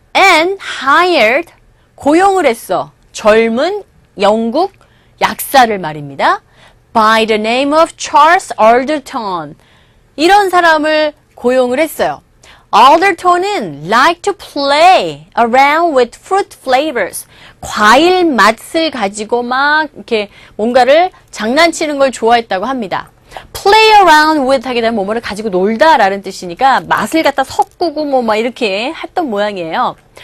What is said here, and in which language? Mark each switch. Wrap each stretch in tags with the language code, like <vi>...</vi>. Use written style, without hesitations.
<en>And hired,</en> <ko>고용을 했어. 젊은 영국 약사를 말입니다.</ko> <en>By the name of Charles Alderton.</en> <ko>이런 사람을 고용을 했어요.</ko> <en>Alderton은 like to play around with fruit flavors.</en> <ko>과일 맛을 가지고 막 이렇게 뭔가를 장난치는 걸 좋아했다고 합니다.</ko> <en>play around with</en> <ko>하게 되면 뭐뭐를 가지고 놀다라는 뜻이니까 맛을 갖다 섞고 뭐 막 이렇게 했던 모양이에요.</ko>